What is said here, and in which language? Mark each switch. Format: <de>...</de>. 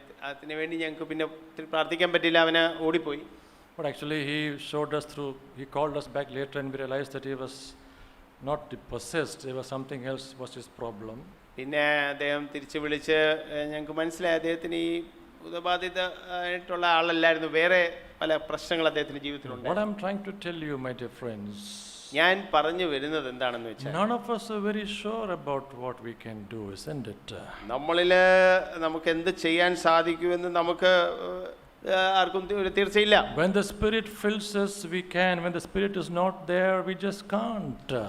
<ml>അതിന് വേണ്ടി ഞങ്ങൾക്ക് പിന്നെ ഒത്തിരി പ്രാർത്ഥിക്കാൻ പറ്റില്ല, അവന് ഓടിപ്പോയി.</ml> <en>But actually, he showed us through, he called us back later and we realized that he was not possessed, there was something else was his problem.</en> <ml>പിന്നെ അദ്ദേഹം തിരിച്ച് വിളിച്ച് ഞങ്ങൾക്ക് മനസ്സിലായി അദ്ദേഹത്തിന് ഈ ഭൂതബാധിത ആയിട്ടുള്ള ആളല്ലായിരുന്നു, വേറെ പല പ്രശ്നങ്ങൾ അദ്ദേഹത്തിൻ്റെ ജീവിതത്തിലുണ്ട്.</ml> <en>What I'm trying to tell you, my dear friends,</en> <ml>ഞാൻ പറഞ്ഞു വരുന്നത് എന്താണെന്ന് വെച്ചാൽ,</ml> <en>none of us are very sure about what we can do, isn't it?</en> <ml>നമ്മളിൽ നമുക്ക് എന്ത് ചെയ്യാൻ സാധിക്കുമെന്ന് നമുക്ക് ആർക്കും ഒരു തീർച്ചയില്ല.</ml> <en>When the Spirit fills us, we can. When the Spirit is not there, we just can't.</en>